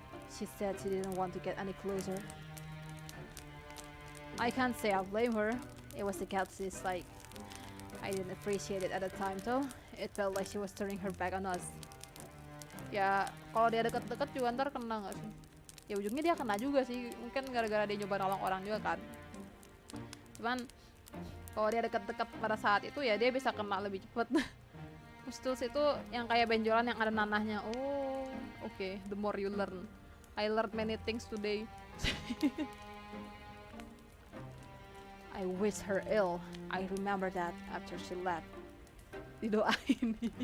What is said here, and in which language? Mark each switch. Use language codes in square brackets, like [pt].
[en] She said she didn't want to get any closer. I can't say I blame her. It was a ghastly sight. I didn't appreciate it at the time though. It felt like she was turning her back on us. [id] Ya, kalau dia deket-deket juga ntar kena nggak sih? Ya ujungnya dia kena juga sih. Mungkin gara-gara dia nyoba nolong orang juga kan. Cuman kalau dia deket-deket pada saat itu ya dia bisa kena lebih cepet. Pustules itu yang kayak benjolan yang ada nanahnya. [en] Oh, okay. The more you learn. I learned many things today. I wish her ill. I remember that after she left. [id] Didoain.